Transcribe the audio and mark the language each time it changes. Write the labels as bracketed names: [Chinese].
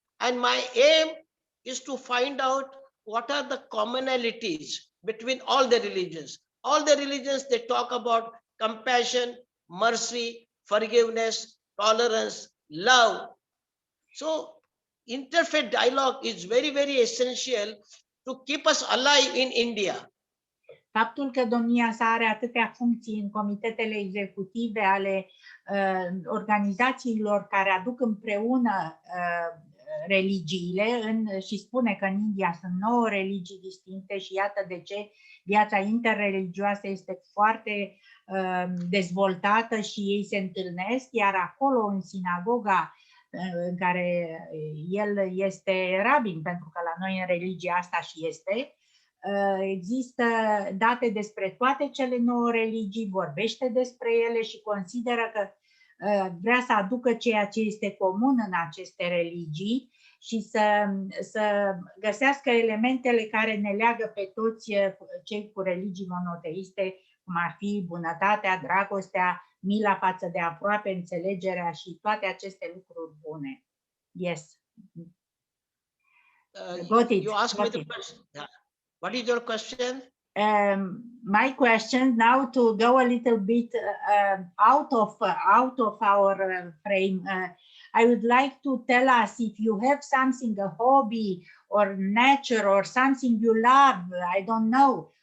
[English] And my aim is to find out what are the commonalities between all the religions. All the religions, they talk about compassion, mercy, forgiveness, tolerance, love. So interfaith dialogue is very, very essential to keep us alive in India. [Romanian] Faptul că domnia sa are atâtea funcții în comitetele executive ale organizațiilor care aduc împreună religiile și spune că în India sunt 9 religii distincte și iată de ce viața interreligioasă este foarte dezvoltată și ei se întâlnesc, iar acolo în sinagoga în care el este rabin, pentru că la noi în religia asta și este, există date despre toate cele 9 religii, vorbește despre ele și consideră că vrea să aducă ceea ce este comun în aceste religii și să găsească elementele care ne leagă pe toți cei cu religii monoteiste, cum ar fi bunătatea, dragostea, mila față de aproape, înțelegerea și toate aceste lucruri bune. [English] Yes. Got it. You asked me the question. What is your question? My question now, to go a little bit out of our frame. I would like to tell us if you have something, a hobby or nature or something you love. I don't know.